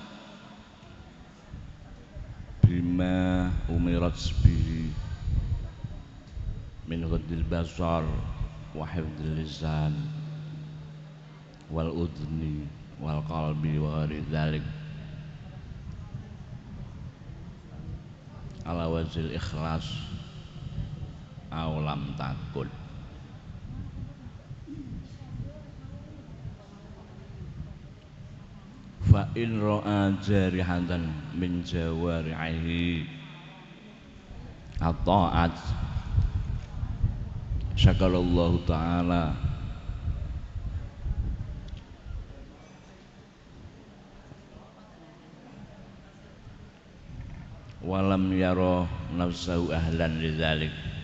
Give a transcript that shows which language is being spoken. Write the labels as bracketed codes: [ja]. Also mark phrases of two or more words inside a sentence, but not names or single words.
[ar] بما أمرت به من غض البصر وحفظ اللسان والأذن والقلب وغير ذلك على وجه الإخلاص أو لم تكن. فإن رأى جارحة من جوارحه الطاعة شكر الله تعالى ولم ير نفسه أهلا لذلك